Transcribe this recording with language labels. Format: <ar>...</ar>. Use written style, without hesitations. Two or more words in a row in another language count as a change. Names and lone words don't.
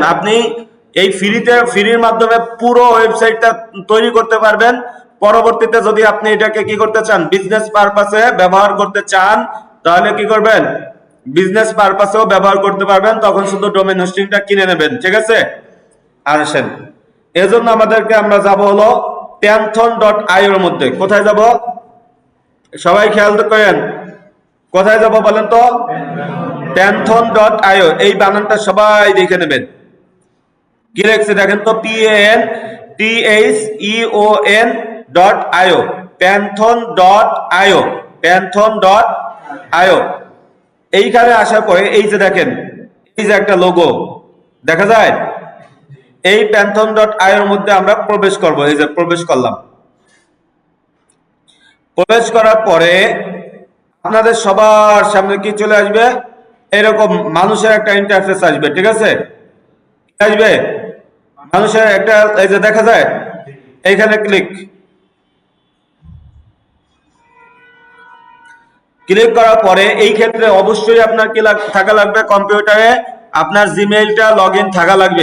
<bn>আপনি এই ফ্রির মাধ্যমে পুরো ওয়েবসাইটটা তৈরি করতে পারবেন। পরবর্তীতে যদি আপনি এটাকে কি করতে চান,</bn> <en>business purpose</en> <bn>ব্যবহার করতে চান, তাহলে কি করবেন?</bn> <en>business purpose</en> <bn>ব্যবহার করতে পারবেন। তখন শুধু</bn> <en>domain hosting</en> <bn>কিনে নেবেন, ঠিক আছে? আর আসেন, এজন্য আমাদেরকে আমরা যাব হলো pantone.io এর মধ্যে। কোথায় যাব? সবাই খেয়াল করেন, কোথায় যাব বলেন তো? pantone.io। এই বানানটা সবাই দেখে নেবেন। কি লিখছে দেখেন তো? PANTHONE.io, pantone.io, pantone.io। এইখানে আসার পরে এই যে দেখেন, এই যে একটা লোগো দেখা যায়, এই pantone.io এর মধ্যে আমরা প্রবেশ করব। এই যে প্রবেশ করলাম। প্রবেশ করার পরে আপনাদের সবার সামনে কি চলে আসবে? এরকম মানুষের একটা ইন্টারফেস আসবে, ঠিক আছে? আসবে মানুষের একটা, এই যে দেখা যায় এইখানে ক্লিক করার পরে এই ক্ষেত্রে অবশ্যই আপনার কি থাকা লাগবে, কম্পিউটারে আপনার জিমেইলটা</bn> <en>log in</en> <bn>থাকা লাগবে।</bn>